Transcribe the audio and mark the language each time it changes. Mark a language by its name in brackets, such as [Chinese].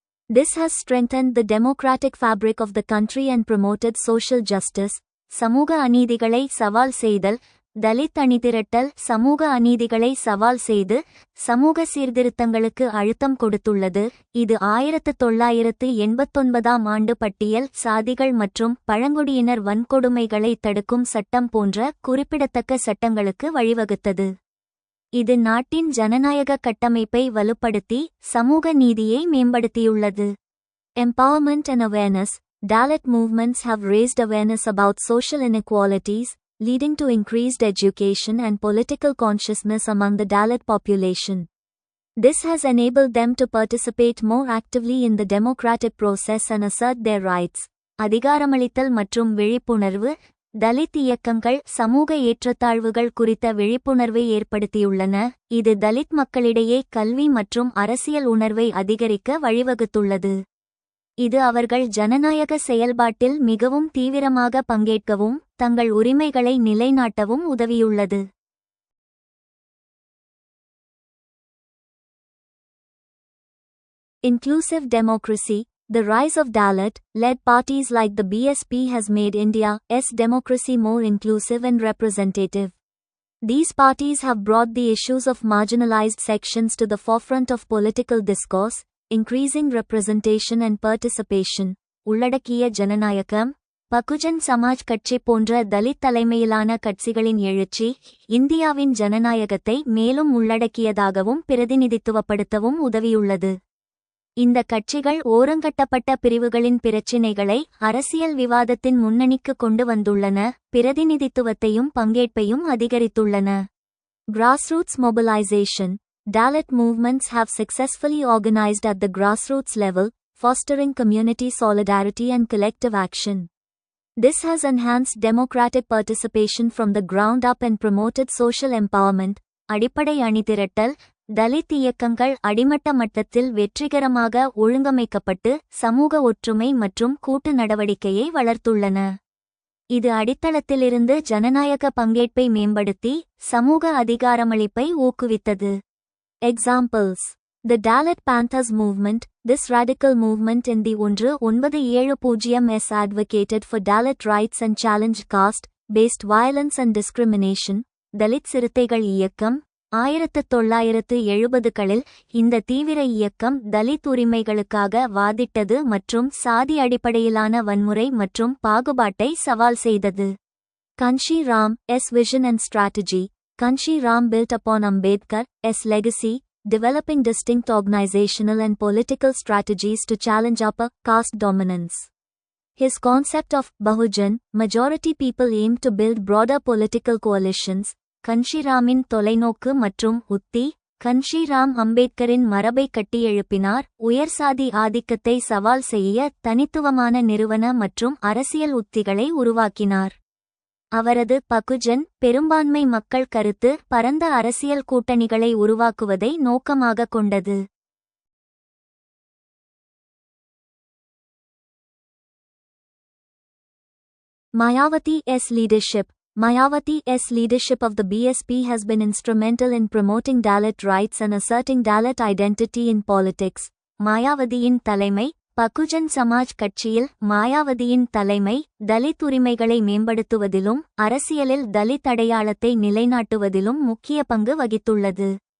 [English] This has strengthened the democratic fabric of the country and promoted social justice. [Tamil] சமூக அநீதிகளை சவால் செய்தல். தலித் அணிதிரட்டல் சமூக அநீதிகளை சவால் செய்து சமூக சீர்திருத்தங்களுக்கு அழுத்தம் கொடுத்துள்ளது. இது 1989 ஆண்டு பட்டியல் சாதிகள் மற்றும் பழங்குடியினர் வன்கொடுமைகளை தடுக்கும் சட்டம் போன்ற குறிப்பிடத்தக்க சட்டங்களுக்கு வழிவகுத்தது. இது நாட்டின் ஜனநாயக கட்டமைப்பை வலுப்படுத்தி சமூக நீதியை மேம்படுத்தியுள்ளது. [English] Empowerment and awareness. Dalit movements have raised awareness about social inequalities, leading to increased education and political consciousness among the Dalit population. This has enabled them to participate more actively in the democratic process and assert their rights. [Tamil] அதிகாரமளித்தல் மற்றும் விழிப்புணர்வு. தலித் இயக்கங்கள் சமூக ஏற்றத்தாழ்வுகள் குறித்த விழிப்புணர்வை ஏற்படுத்தியுள்ளன, இது தலித் மக்களிடையே கல்வி மற்றும் அரசியல் உணர்வை அதிகரிக்க வழிவகுத்துள்ளது. இது அவர்கள் ஜனநாயக செயல்பாட்டில் மிகவும் தீவிரமாக பங்கேற்கவும் தங்கள் உரிமைகளை நிலைநாட்டவும் உதவியுள்ளது. [English] Inclusive democracy. The rise of Dalit-led parties like the BSP has made India's democracy more inclusive and representative. These parties have brought the issues of marginalized sections to the forefront of political discourse, increasing representation and participation. [Tamil] உள்ளடக்கிய ஜனநாயகம். பகுஜன் சமாஜ் கட்சி போன்ற தலித் தலைமையிலான கட்சிகளின் எழுச்சி இந்தியாவின் ஜனநாயகத்தை மேலும் உள்ளடக்கியதாகவும் பிரதிநிதித்துவப்படுத்தவும் உதவியுள்ளது. இந்த கட்சிகள் ஓரங்கட்டப்பட்ட பிரிவுகளின் பிரச்சினைகளை அரசியல் விவாதத்தின் முன்னணிக்கு கொண்டு வந்துள்ளன, பிரதிநிதித்துவத்தையும் பங்கேற்பையும் அதிகரித்துள்ளன. [English] Grassroots mobilization. Dalit movements have successfully organized at the grassroots level, fostering community solidarity and collective action. This has enhanced democratic participation from the ground up and promoted social empowerment. [Tamil] அடிப்படை அணிதிரட்டல். தலித் இயக்கங்கள் அடிமட்ட மட்டத்தில் வெற்றிகரமாக ஒழுங்கமைக்கப்பட்டு சமூக ஒற்றுமை மற்றும் கூட்டு நடவடிக்கையை வளர்த்துள்ளன. இது அடித்தளத்திலிருந்து ஜனநாயக பங்கேற்பை மேம்படுத்தி சமூக அதிகாரமளிப்பை ஊக்குவித்தது. [English] Examples: The Dalit Panthers movement. This radical movement in the 1970s advocated for Dalit rights and challenged caste-based violence and discrimination. [Tamil] Dalit சிறுத்தைகள் இயக்கம் 1970களில் இந்த தீவிர இயக்கம் தலித் உரிமைகளுக்காக வாதிட்டது மற்றும் சாதி அடிப்படையிலான வன்முறை மற்றும் பாகுபாட்டை சவால் செய்தது. [English] Kanshi Ram's vision and strategy. Kanshi Ram built upon Ambedkar's legacy, developing distinct organizational and political strategies to challenge upper caste dominance. His concept of Bahujan, majority people aimed to build broader political coalitions. [Tamil] கன்ஷிராமின் தொலைநோக்கு மற்றும் உத்தி. கன்ஷிராம் அம்பேத்கரின் மரபை கட்டியெழுப்பினார், உயர்சாதி ஆதிக்கத்தை சவால் செய்ய தனித்துவமான நிறுவன மற்றும் அரசியல் உத்திகளை உருவாக்கினார். அவரது பகுஜன் பெரும்பான்மை மக்கள் கருத்து பரந்த அரசியல் கூட்டணிகளை உருவாக்குவதை நோக்கமாக கொண்டது. [English] Mayawati's leadership. Mayawati's leadership of the BSP has been instrumental in promoting Dalit rights and asserting Dalit identity in politics. [Tamil] மாயாவதியின் தலைமை. பகுஜன் சமாஜ் கட்சியில் மாயாவதியின் தலைமை தலித் உரிமைகளை மேம்படுத்துவதிலும் அரசியலில் தலித் அடையாளத்தை நிலைநாட்டுவதிலும் முக்கிய பங்கு வகித்துள்ளது.